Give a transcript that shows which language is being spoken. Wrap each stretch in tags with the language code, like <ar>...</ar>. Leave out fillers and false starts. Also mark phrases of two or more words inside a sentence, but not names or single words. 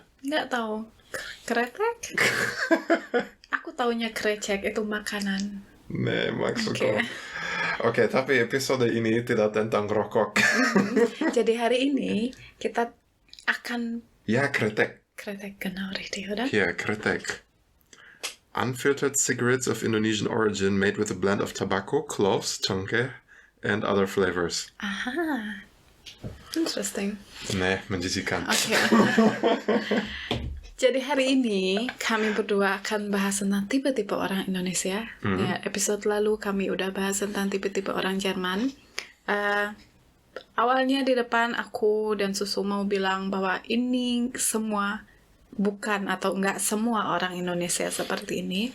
<id>Nggak tahu. Kretek? Aku taunya krecek, itu makanan. Maksudku. Oke, tapi episode ini tidak tentang rokok. Jadi hari ini kita akan... Ya, kretek. Kretek,</id> <de>genau, richtig, oder? Ja, kretek.</de> <en>Unfiltered cigarettes of Indonesian origin made with a blend of tobacco, cloves, cengkeh, and other flavors. Aha. Interesting.</en> <id>Menjijikan. Oke. Jadi hari ini kami berdua akan bahas tentang tipe-tipe orang Indonesia. Ya, episode lalu kami udah bahas tentang tipe-tipe orang Jerman. Awalnya di depan aku dan Susu mau bilang bahwa ini semua bukan atau enggak semua orang Indonesia seperti ini.</id>